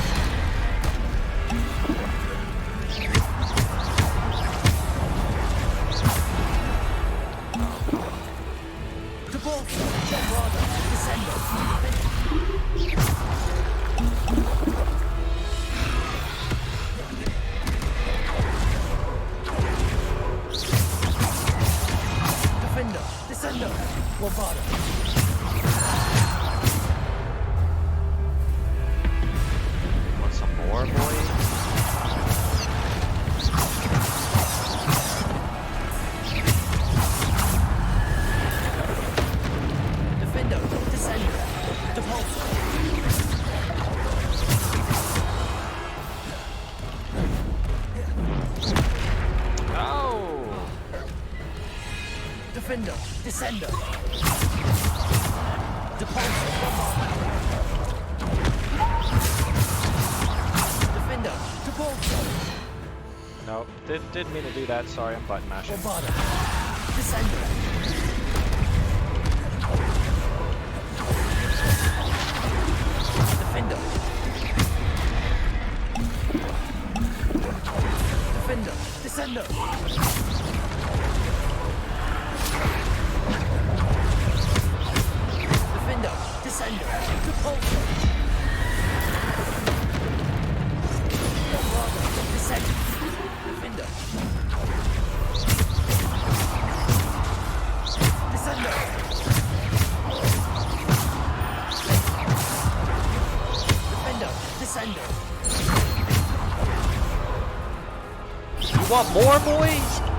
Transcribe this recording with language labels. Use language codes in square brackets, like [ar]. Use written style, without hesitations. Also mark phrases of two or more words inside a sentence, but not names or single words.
[en] Depulsor. Bombarder. Descender. Defender. Descender. Bombarder. Want some more, boys? Defender. Descender. Depulsor. Oh! Defender. Descender. Depulsor. Defender. Depulsor. No, didn't mean to do that. Sorry, I'm button mashing. Bombarder. Descender. Defender. Defender. Descender. Defender. Descender. Depulsor. Bombarder. Descender. Defender. Descender. Defender. Descender. You want more, boys?